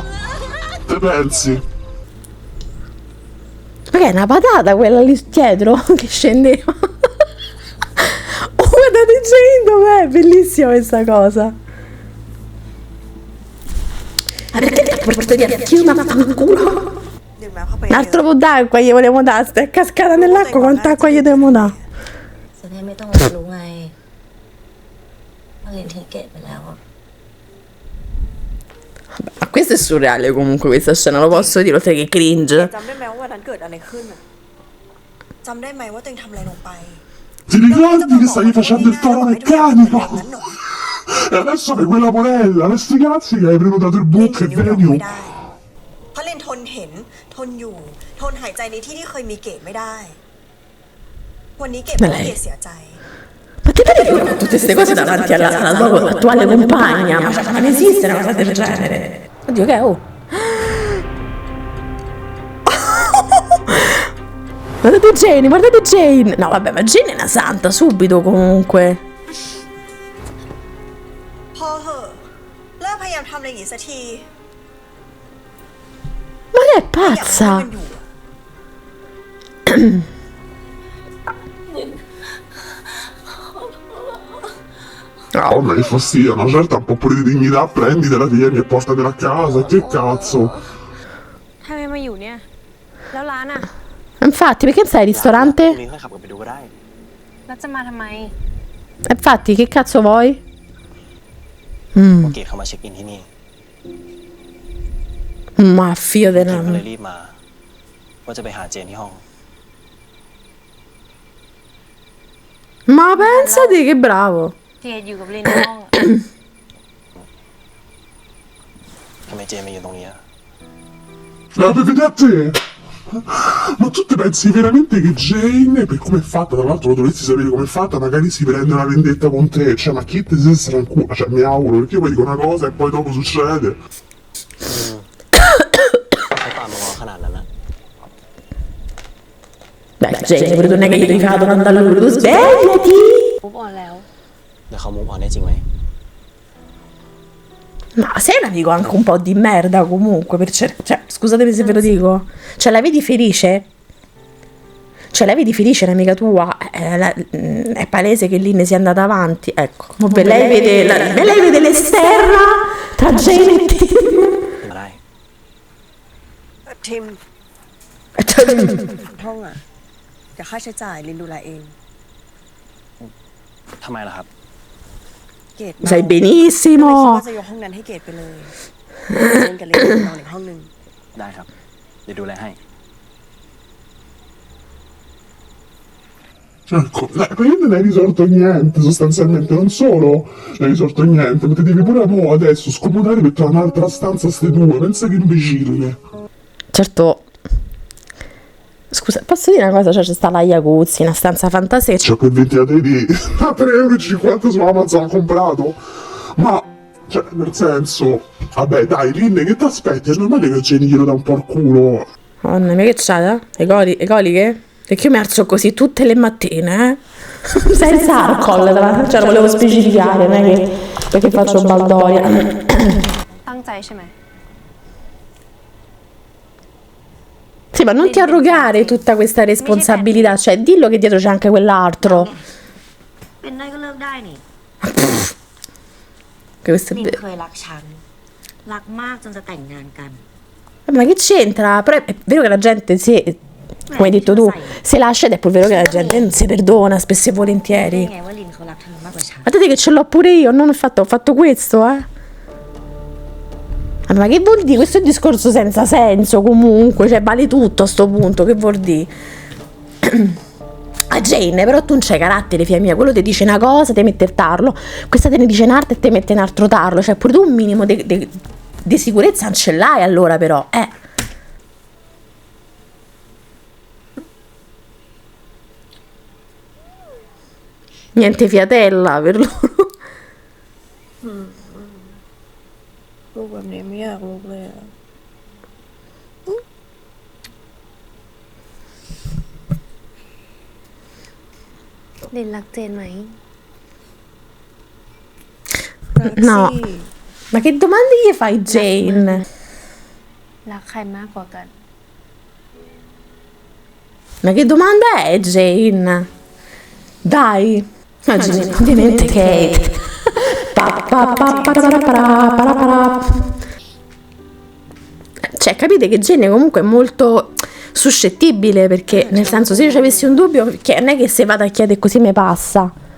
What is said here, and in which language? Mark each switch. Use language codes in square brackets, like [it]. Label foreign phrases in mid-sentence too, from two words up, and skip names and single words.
[it] Te pensi? Ma che è una patata quella lì dietro che scendeva? Oh, guardate Jane dov'è? Bellissima questa cosa. Ma perché ti ha portato via il fiume a fanculo? [th] ดื่มน้ำเข้าไป [it] Un altro po' d'acqua gli volevo dare. Sta è cascata nell'acqua, quanta acqua gli dobbiamo dare? [th] จะได้ไม่ต้องรับรู้ไงว่าเรียนทิ้งเกตไปแล้วอะ [it] Ma questo è surreale comunque questa scena, lo posso dire, oltre che cringe. [th] จำได้ไหมว่าวันนั้นเกิดอะไรขึ้นอะจำได้ไหมว่าตัวเองทำอะไรลงไป [it] Ti ricordi che stavi facendo il toro meccanico? E adesso fai quella porella, questi cazzi che hai prenotato il [th] เล่น [it] book [th] กับ [it] e [th] นิ้วเรา [it] venue. [th] ไม่ได้ เพราะเล่นทนเห็น ทนอยู่ ทนหายใจในที่ที่เคยมีเกตไม่ได้ วันนี้เกตไม่ได้เกตเสียใจ [it] Ma ti pare che con tutte queste cose davanti alla tua attuale compagna? Ma non esiste una cosa del genere. Oddio che è? Oh. Guardate Jane, guardate Jane. No vabbè, ma Jane è una santa subito comunque. [th] พอเหอะเลิกพยายามทำอะไรอย่างนี้สักที [it] Ma che è [th] อยากให้ [it] pazza? [th] มันอยู่อะ [it] Oh, ma che fastidio, una certa un po' pure di dignità, prenditela, vieni e portatela a casa, che cazzo? [th] ทำไมมาอยู่เนี่ย แล้วร้านอ่ะ [it] Infatti, perché non sai al [th] พรุ่ง [it] ristorante? [th] นี้ค่อยขับกันไปดูก็ได้ แล้วจะมาทำไม [it] Infatti, che cazzo vuoi? [th] โอเคเขามาเช็คอินที่นี่ [it] Ma figlio [th] เก [it] di [th] ดก็เลย [it] nonno. [th] รีบมา ว่าจะไปหาเจนที่ห้อง [it] Ma pensate che bravo. [th] เกดอยู่กับลินในห้องอะ ทำไมเจนมาอยู่ตรงนี้อะ [it] La vedi a te? Ma tu ti pensi veramente che Jane, per come è fatta, tra l'altro lo dovresti sapere come è fatta, magari si prende una vendetta con te? Cioè, ma chi ti si essere ancora? Cioè, mi auguro, perché io poi dico una cosa e poi dopo succede. [th] เขาตามมางอขนาดนั้นนะ [it] Beh, Jane, pure tu non è che gli devi fare domanda a lui, tu svegliati! [th] ปุ๊บออนแล้ว แล้วเขามุกออนได้จริงไหม [it] Ma sei un amico anche un po' di merda comunque, cioè, scusatemi se ve lo dico. Cioè, la vedi felice? Cioè, la vedi felice, un'amica tua? È palese che Lynn sia andata avanti. Ecco, vabbè, lei vede l'esterna tra Jane e Tim. [th] มาได้ ทีมห้องอะเดี๋ยวค่าใช้จ่ายลินดูแลเอง ทำไมล่ะครับ เกต [it] Sai [th] ก็เลยคิด [it] benissimo. [th] ว่าจะยกห้องนั้นให้เกตไปเลยเล่นกับลินนอนอีกห้องนึง ได้ครับ เดี๋ยวดูแลให้ [it] Ecco, perché non hai risolto niente, sostanzialmente, non solo non hai risolto niente, ma ti devi pure mo adesso scomodare per trovare un'altra stanza a ste due, pensa che imbecille. Certo. Scusa, posso dire una cosa? Cioè, c'è sta la jacuzzi, una stanza fantastica. Cioè, per 20 euro di... a 3,50 € su Amazon ho comprato. Ma, cioè, nel senso... Vabbè, dai, Lynn, che ti aspetti? È normale che Jenny glielo dà un po' al culo. Madonna mia, che c'ha? Le coliche? Perché io mi alzo così tutte le mattine, senza alcol, cioè lo volevo specificare, non è che perché faccio baldoria. [th] ตั้งใจใช่ไหม [it] Sì, ma non ti arrogare tutta questa responsabilità, cioè dillo che dietro c'è anche quell'altro. [th] เป็นได้ก็เลิกได้นี่ [it] Che questo è [th] ลิน [it] vero. [th] เคยรักฉัน รักมากจนจะแต่งงานกัน [it] Ma che c'entra? Però è vero che la gente come hai detto tu, si lascia ed è pur vero che la gente non si perdona spesso e [th] ได้ [it] volentieri. [th] ไงว่าลินเขารักเธอมากกว่าฉัน [it] Guardate che ce l'ho pure io, non ho fatto questo, eh. Ma che vuol dire? Questo è un discorso senza senso comunque, cioè vale tutto a sto punto, che vuol dire? A Jane, però tu non c'hai carattere, figlia mia, quello ti dice una cosa, ti mette il tarlo, questa te ne dice un'altra e ti mette un altro tarlo, cioè pure tu un minimo di sicurezza non ce l'hai allora però, Niente fiatella per loro. [th] ลูกแบบนี้ไม่อยากลุกเลยอะ ลินรักเจนไหม [it] No, ma che domande gli fai Jane? [th] รักใครมากกว่ากัน [it] Ma che domanda è Jane? Dai, ovviamente Kate. Cioè, capite che Jane comunque è molto suscettibile, perché nel senso, se io ci avessi un dubbio, che non è che se vado a chiedere così mi passa.